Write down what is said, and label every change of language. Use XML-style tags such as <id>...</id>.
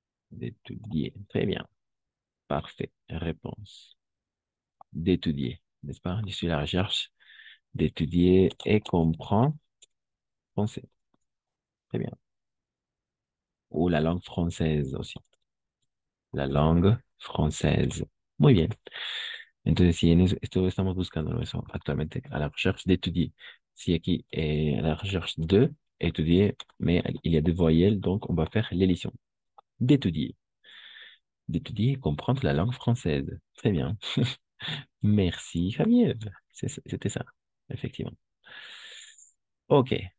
<fr>D'étudier, très bien, parfait. Réponse. D'étudier, n'est-ce pas? Je suis à la recherche d'étudier et comprendre français. Très bien. Ou la langue française aussi. La langue française.</fr> <es>Muy bien. Entonces, si en esto estamos buscando eso actualmente,</es> <fr>a la recherche d'étudier.</fr> <es>Si aquí,</es> <fr>a la recherche de étudier, mais il y a deux voyelles, donc on va faire l'élision. D'étudier. D'étudier et comprendre la langue française. Très bien. Merci, Javier. C'était ça, effectivement. OK.</fr>